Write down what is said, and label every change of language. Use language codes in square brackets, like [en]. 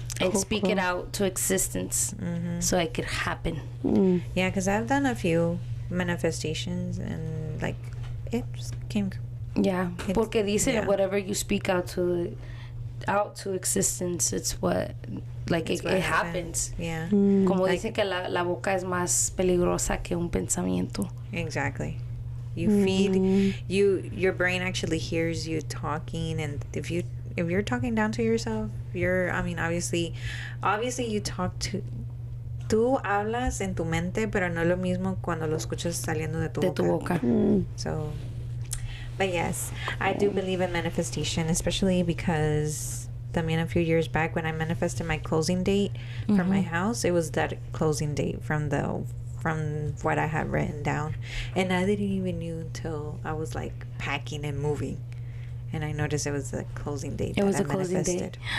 [en] And speak it out to existence so it could happen. Yeah, because I've done a few manifestations and like it just came. Yeah, [es] porque dice [en] whatever you speak out to existence, it's what, like, it happens. Yeah. [es] Como like, dicen que la boca es más peligrosa que un pensamiento. [en] Exactly. You feed your brain actually hears you talking, and if you're talking down to yourself, obviously you talk to. [es] Tú hablas en tu mente, pero no es lo mismo cuando lo escuchas saliendo de tu boca. [en] So, but yes, I do believe in manifestation, especially because también a few years back when I manifested my closing date for my house, it was that closing date from what I had written down, and I didn't even knew until I was like packing and moving, and I noticed it was the closing date. It was a closing date.